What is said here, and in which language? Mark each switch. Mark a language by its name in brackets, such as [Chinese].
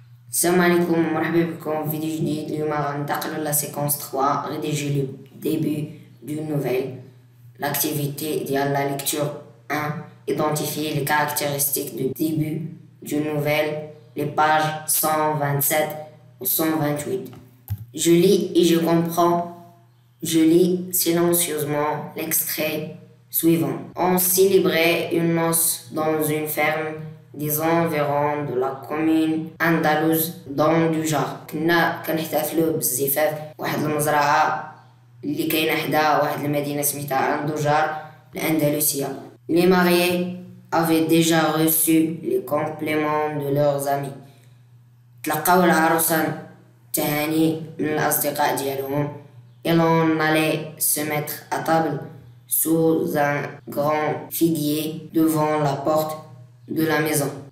[Arabic] السلام عليكم ومرحبا بكم في فيديو جديد. اليوم غننتقلوا [French] لا سيكونس 3 rédiger le début d'une nouvelle. L'activité ديال la lecture 1, identifier les caractéristiques du début d'une nouvelle, les pages 127 ou 128. Je lis et je comprends. Je lis silencieusement l'extrait suivant. On célébrait une noce dans une ferme des environs de la commune andalouse d'Andujار. [Arabic] كنا كنحتفلوا بالزفاف واحد المزرعة اللي كاينة حدا واحد المدينة سميتها أندوجار الأندلسية. [French] Les mariés avaient déjà reçu les compliments de leurs amis. [Arabic] تلقاو العروسان تهاني من الأصدقاء ديالهم. [French] Et l'on allait se mettre à table sous un grand figuier devant la porte de la maison.